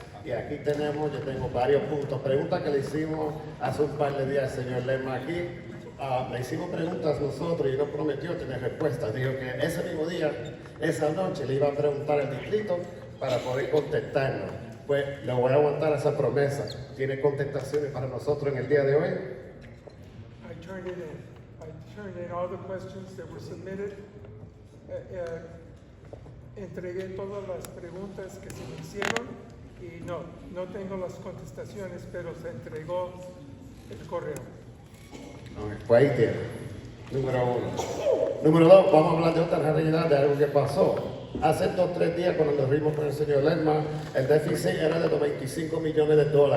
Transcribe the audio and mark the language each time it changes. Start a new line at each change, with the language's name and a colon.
Spanish: Y aquí yo tengo varios puntos, preguntas que le hicimos hace un par de días al señor Lerma aquí. Le hicimos preguntas nosotros y no prometió tener respuestas. Dijo que ese mismo día, esa noche, le iba a preguntar al distrito para poder contestarnos. Pues le voy a aguantar esa promesa. ¿Tiene contestaciones para nosotros en el día de hoy?
English: I turned in all the questions that were submitted.
Spanish: Entregué todas las preguntas que se me hicieron y no tengo las contestaciones, pero se entregó el correo. Pues ahí tiene. Número 1. Número 2, vamos a hablar de otra realidad, de algo que pasó. Hace 2 o 3 días, cuando nos vimos con el señor Lerma, el déficit era de $25 millones.